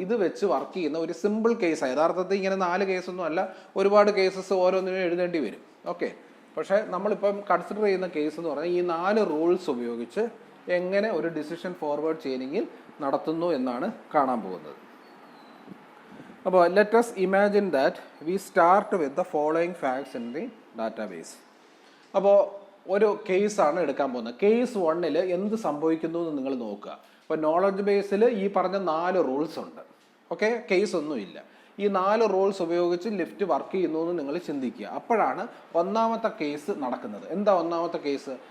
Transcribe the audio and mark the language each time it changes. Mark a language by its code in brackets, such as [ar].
[ml] ഇത് വെച്ച് വർക്ക് ചെയ്യുന്ന ഒരു സിമ്പിൾ കേസാണ്. യഥാർത്ഥത്തിൽ ഇങ്ങനെ 4 കേസൊന്നും അല്ല, ഒരുപാട് കേസസ് ഓരോന്നിനും എഴുതേണ്ടി വരും. ഓക്കെ, പക്ഷേ നമ്മളിപ്പം കൺസിഡർ ചെയ്യുന്ന കേസ് എന്ന് പറഞ്ഞാൽ ഈ 4 റൂൾസ് ഉപയോഗിച്ച് എങ്ങനെ ഒരു ഡിസിഷൻ ഫോർവേഡ് ചെയിനിങ്ങിൽ നടത്തുന്നു എന്നാണ് കാണാൻ പോകുന്നത്. [en] അപ്പോൾ let us imagine that we start with the following facts in the database. [ml] അപ്പോൾ ഒരു കേസാണ് എടുക്കാൻ പോകുന്നത്. കേസ് 1 എന്ത് സംഭവിക്കുന്നു എന്ന് നിങ്ങൾ നോക്കുക. അപ്പോൾ നോളജ് ബേസിൽ ഈ പറഞ്ഞ 4 റൂൾസ് ഉണ്ട്. ഓക്കെ, കേസ് ഒന്നുമില്ല. ഈ 4 റൂൾസ് ഉപയോഗിച്ച് ലിഫ്റ്റ് വർക്ക് ചെയ്യുന്നു എന്ന് നിങ്ങൾ ചിന്തിക്കുക. അപ്പോഴാണ് ഒന്നാമത്തെ കേസ് നടക്കുന്നത്. എന്താ ഒന്നാമത്തെ കേസ്?